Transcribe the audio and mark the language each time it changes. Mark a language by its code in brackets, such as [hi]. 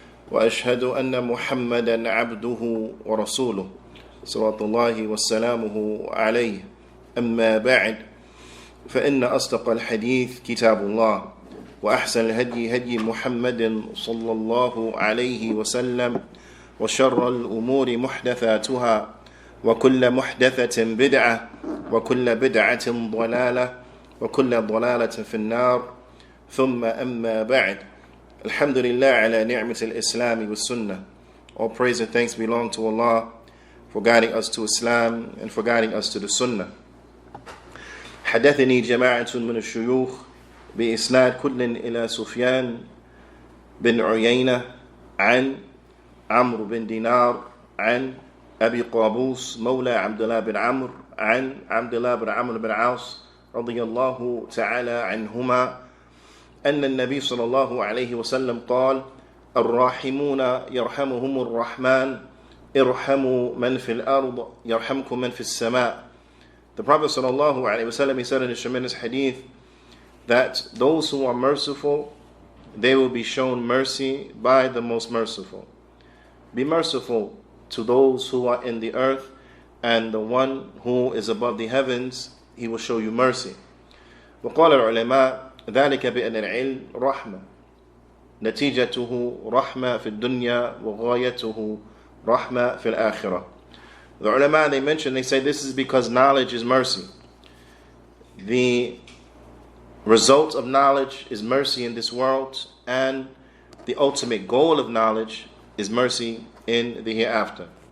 [ar] وأشهد أن محمدا عبده ورسوله صلوات الله وسلامه عليه أما بعد فإن أصدق الحديث كتاب الله وأحسن الهدي هدي محمد صلى الله عليه وسلم وشر الأمور محدثاتها وكل محدثة بدعة وكل بدعة ضلالة وكل ضلالة في النار ثم أما بعد. Alhamdulillah ala ni'mat al-Islam wa sunnah. [en] All praise and thanks belong to Allah for guiding us to Islam and for guiding us to the sunnah. [ar] حدثني جماعة من الشيوخ بإسناد كل إلى سفيان بن عيينة عن عمرو بن دينار عن أبي قابوس مولى عبد الله بن عمرو عن عبد الله بن عمرو بن عاص رضي الله تعالى عنهما أن النبي صلى الله عليه وسلم قال الراحمون يرحمهم الرحمن ارحموا من في الأرض يرحمكم من في السماء. [en] The Prophet صلى الله عليه وسلم, he said in his tremendous hadith that those who are merciful, they will be shown mercy by the most merciful. Be merciful to those who are in the earth, and the one who is above the heavens, he will show you mercy. [ar] وقال العلماء ذلك بأن العلم رحمة نتيجته رحمة في الدنيا وغايته رحمة في الآخرة. [en] The ulama, they mention, they say this is because knowledge is mercy. The result of knowledge is mercy in this world, and the ultimate goal of knowledge is mercy in the hereafter.